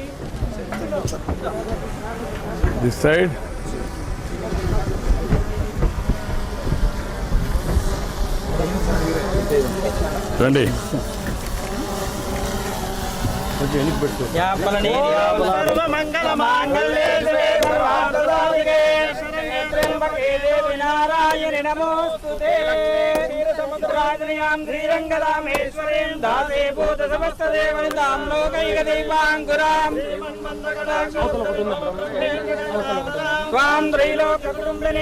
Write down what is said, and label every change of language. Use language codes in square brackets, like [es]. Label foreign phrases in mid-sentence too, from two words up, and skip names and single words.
[en] This side. [te] రండి. [sa] మంగళ మాంగళ్యే శివే సర్వార్థసాధికే त्र्यंबके देवी नारायणि नमोस्तुते. क्षीरसमुद्राजनयां श्रीरङ्गरामेश्वरीं दासे भूतसमस्तदेवनितां लोकैकदीपाङ्कुरां त्वां त्रैलोक्यकुटुम्बिनीं